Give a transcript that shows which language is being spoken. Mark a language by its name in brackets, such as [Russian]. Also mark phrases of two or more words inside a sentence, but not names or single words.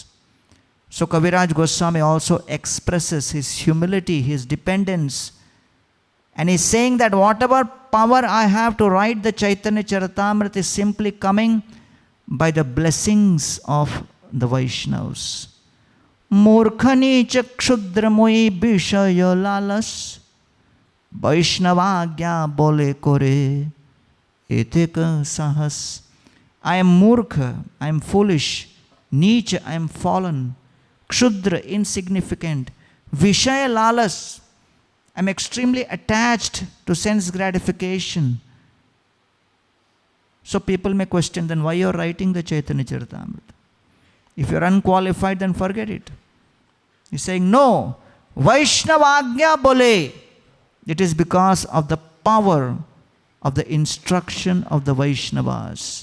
[English] So Kaviraj Goswami also expresses his humility, his dependence, and he's saying that whatever power I have to write the Chaitanya Charitamrita is simply coming by the blessings of the Vaishnavas. [Bangla] মূর্খ নীচ ক্ষুদ্র মুঞি বিষয় লালস বৈষ্ণবাজ্ঞা বলে করি এতেক সাহস. [English] I am murkha, I am foolish, Neecha, I am fallen, Kshudra, insignificant, [Bangla] বিষয় লালস, [English] I am extremely attached to sense gratification. So people may question, then why you are writing the Chaitanya Charitamrita? If you are unqualified, then forget it. He's saying, no, [Bangla] বৈষ্ণবাজ্ঞা বলে. [English] It is because of the power of the instruction of the Vaishnavas.